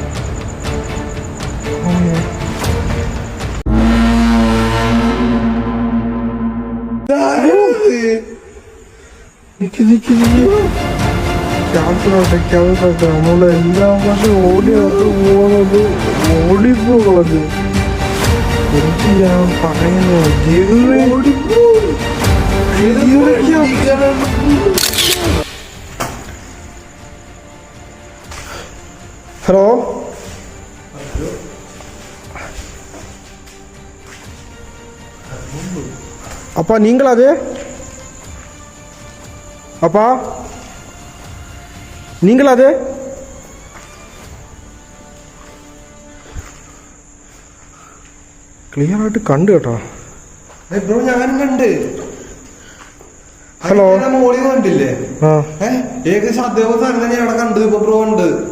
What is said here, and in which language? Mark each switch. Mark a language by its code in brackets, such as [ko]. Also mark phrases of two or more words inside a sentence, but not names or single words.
[ml] നമ്മളെല്ലാം പക്ഷെ ഓടി അത് പോകുന്നത് ഓടിപ്പോകുന്നത്. എനിക്ക് ഞാൻ പറയുന്നത് ഹലോ [ta] அப்பா நீங்களா அது? அப்பா நீங்களா அது? [ml] ക്ലിയർ ആയിട്ട് കണ്ടു കേട്ടോ ബ്രോ. ഞാനും കണ്ട്. ഹലോ മോളി കണ്ടില്ലേ? ഏകദേശം അതേപോലെ സാധനം തന്നെ അവിടെ കണ്ടത്. ഇപ്പൊ ബ്രോ ഉണ്ട്.